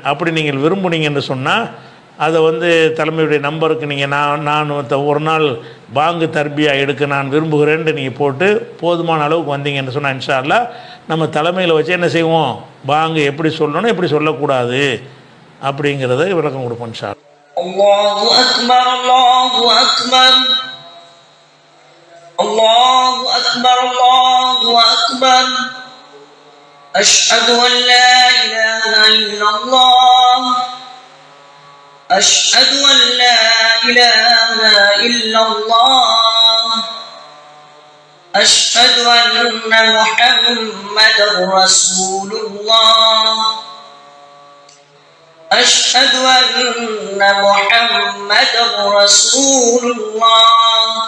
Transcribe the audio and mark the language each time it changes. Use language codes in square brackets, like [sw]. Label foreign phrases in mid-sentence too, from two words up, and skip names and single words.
[ta] அப்படி நீங்கள் விரும்புனீங்கன்னு சொன்னால் அதை வந்து தலைமையுடைய நம்பருக்கு நீங்கள் நான் ஒரு நாள் பாங்கு தர்பியா எடுக்க நான் விரும்புகிறேன்ட்டு நீங்கள் போட்டு போதுமான அளவுக்கு வந்தீங்கன்னு சொன்னால் [ar] إن شاء الله [ta] நம்ம தலைமையில் வச்சு என்ன செய்வோம், பாங்கு எப்படி சொல்லணும் எப்படி சொல்லக்கூடாது அப்படிங்கிறத விளக்கம் கொடுப்போம் [ar] إن شاء الله. الله أكبر الله أكبر الله أكبر الله أكبر أشهد أن لا إله إلا الله أشهد أن لا إله إلا الله أشهد أن محمدا رسول الله أشهد أن محمدا رسول الله